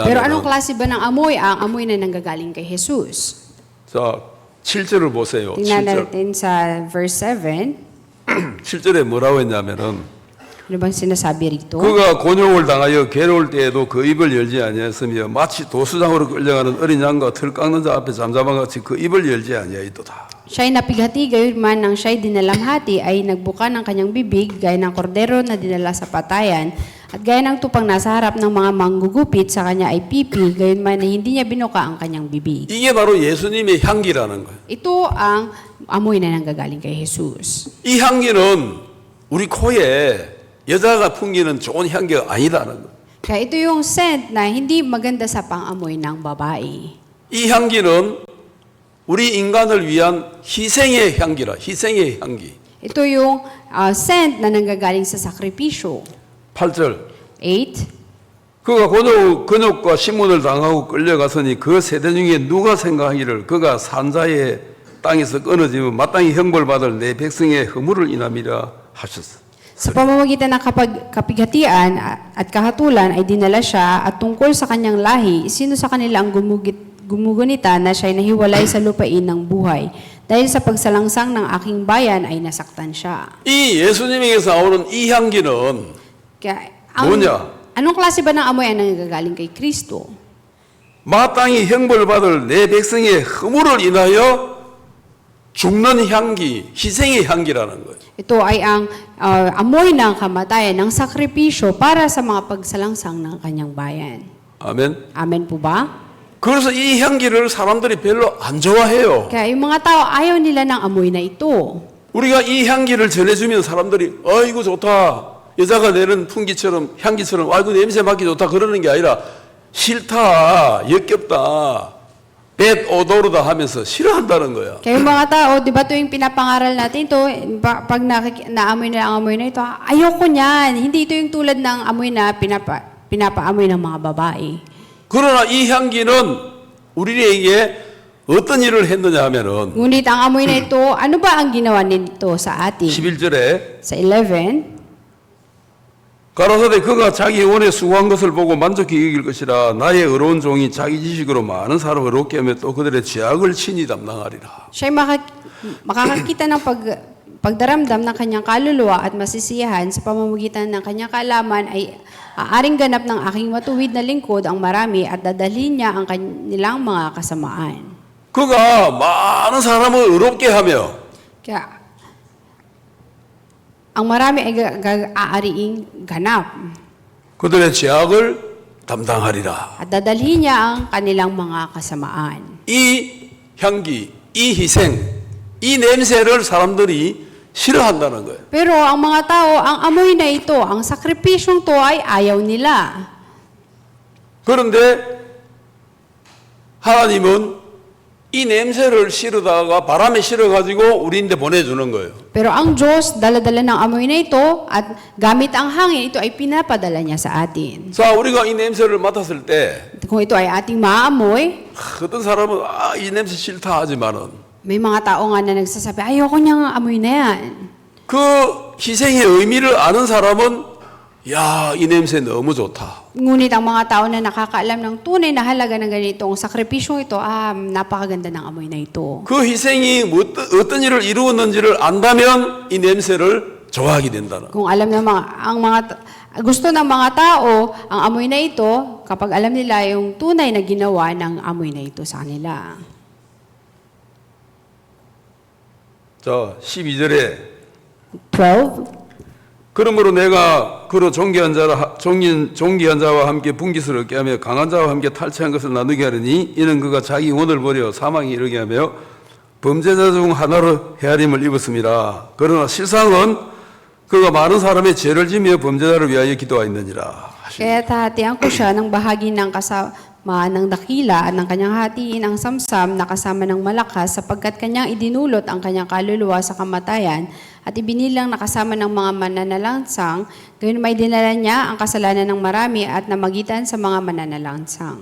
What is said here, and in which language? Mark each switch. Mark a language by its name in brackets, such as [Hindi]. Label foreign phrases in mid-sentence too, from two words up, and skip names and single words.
[Filipino] Pero anong [Korean] 하면 [Filipino] klase ba ng amoy? Ang amoy na nanggagaling kay Jesus. [Korean] 자 7절을 보세요. [Filipino] Tingnan [Korean] 7절. [Filipino] natin sa verse 7. [Korean] 7절에 뭐라고 했냐면은 [Filipino] Ano bang sinasabi rito? [Korean] 그가 곤욕을 당하여 괴로울 때에도 그 입을 열지 아니하였으며 마치 도수장으로 끌려가는 어린 양과 틀 깎는 자 앞에 잠잠한 같이 그 입을 열지 아니하였도다. [Filipino] Siya'y napighati, gayon man nang siya'y dinalamhati ay nagbuka ng kanyang bibig, gaya ng kordero na dinala sa patayan, at gaya ng tupang nasa harap ng mga manggugupit sa kanya ay pipi, gayon man na hindi niya binuka ang kanyang bibig. [Korean] 이게 바로 예수님의 향기라는 거예요. [Filipino] Ito ang amoy na nanggagaling kay Jesus. [Korean] 이 향기는 우리 코에 여자가 풍기는 좋은 향기가 아니라는 거예요. [Filipino] Kaya ito yung scent na hindi maganda sa pang-amoy ng babae. [Korean] 이 향기는 우리 인간을 위한 희생의 향기라. 희생의 향기. [Filipino] Ito yung scent na nanggagaling sa sakripisyo. [Korean] 8절. [Filipino] 8. [Korean] 그가 근육과 신문을 당하고 끌려갔으니 그 세대 중에 누가 생각하기를 그가 산자의 땅에서 끊어지면 마땅히 형벌받을 내 백성의 허물을 인함이라 하셨어. [Filipino] Sa pamamagitan ng kapighatian at kahatulan ay dinala siya at tungkol sa kanyang lahi, sino sa kanila ang gumugunita na siya'y nahiwalay sa lupain ng buhay. Dahil sa pagsalangsang ng aking bayan ay nasaktan siya. [Korean] 이 예수님에게서 나오는 이 향기는 [Filipino] Kaya, [Korean] 뭐냐? [Filipino] anong klase ba ng amoy ang nanggagaling kay Kristo? [Korean] 마땅히 형벌받을 내 백성의 허물을 인하여 죽는 향기, 희생의 향기라는 거예요. [Filipino] Ito ay ang amoy ng kamatayan, ng sakripisyo para sa mga pagsalangsang ng kanyang bayan. [Korean] 아멘. [Filipino] Amen po ba? [Korean] 그래서 이 향기를 사람들이 별로 안 좋아해요. [Filipino] Kaya yung mga tao, ayaw nila ng amoy na ito. [Korean] 우리가 이 향기를 전해주면 사람들이 이거 좋다. 여자가 내는 풍기처럼 향기처럼 이거 냄새 맡기 좋다 그러는 게 아니라 싫다, 역겹다, [English] bad odor [Korean] 다 하면서 싫어한다는 거야. [Filipino] Kaya yung mga tao, di ba tuwing pinapangaral natin ito, pag naamoy nila ang amoy na ito, ayoko niyan. Hindi ito yung tulad ng amoy na pinapaamoy ng mga babae. [Korean] 그러나 이 향기는 우리에게 어떤 일을 했느냐 하면은 [Filipino] Ngunit ang amoy na ito, ano ba ang ginawa nito sa atin? [Korean] 11절에 [Filipino] Sa 11, [Korean] 가라사대 그가 자기 영혼에 수고한 것을 보고 만족히 여길 것이라 나의 의로운 종이 자기 지식으로 많은 사람을 얻게 하며 또 그들의 죄악을 친히 담당하리라. [Filipino] siya'y makakakita ng pagdaramdam ng kanyang kaluluwa at masisiyahan sa pamamagitan ng kanyang kaalaman ay aaring ganap ng aking matuwid na lingkod ang marami at dadalhin niya ang kanilang mga kasamaan. [Korean] 그가 많은 사람을 의롭게 하며 [Filipino] Kaya, ang marami ay aariing ganap [Korean] 그들의 죄악을 담당하리라. [Filipino] at dadalhin niya ang kanilang mga kasamaan. [Korean] 이 향기, 이 희생, 이 냄새를 사람들이 싫어한다는 거예요. [Filipino] Pero ang mga tao, ang amoy na ito, ang sakripisyong to ay ayaw nila. [Korean] 그런데 하나님은 이 냄새를 실어다가 바람에 실어가지고 우리인데 보내주는 거예요. [Filipino] Pero ang Diyos, dala-dala ng amoy na ito at gamit ang hangin, ito ay pinapadala niya sa atin. [Korean] 자, 우리가 이 냄새를 맡았을 때 [Filipino] Kung ito ay ating maamoy, [Korean] 어떤 사람은 이 냄새 싫다 하지만은 [Filipino] may mga tao nga na nagsasabi, ayoko niyang amoy na yan. [Korean] 그 희생의 의미를 아는 사람은 야, 이 냄새 너무 좋다. [Filipino] Ngunit ang mga tao na nakakaalam ng tunay na halaga ng ganitong sakripisyong ito, napakaganda ng amoy na ito. [Korean] 그 희생이 어떤 일을 이루었는지를 안다면 이 냄새를 좋아하게 된다는. [Filipino] Kung alam ng gusto ng mga tao ang amoy na ito, kapag alam nila yung tunay na ginawa ng amoy na ito sa kanila. [Korean] 자, 12절에 [Filipino] 12. [Korean] 그러므로 내가 그로 존귀한 자와 함께 분깃을 얻게 하며 강한 자와 함께 탈취한 것을 나누게 하리니 이는 그가 자기 영혼을 버려 사망에 이르게 하며 범죄자 중 하나로 헤아림을 입었습니다. 그러나 실상은 그가 많은 사람의 죄를 지며 범죄자를 위하여 기도하였느니라. [Filipino] Kaya hahatian ko siya ng bahagi ng kasama ng dakila at ng kanyang hatiin ang samsam na kasama ng malakas sapagkat kanyang idinulot ang kanyang kaluluwa sa kamatayan at ibinilang nakasama ng mga mananalansang, gayon may dinala niya ang kasalanan ng marami at namagitan sa mga mananalansang.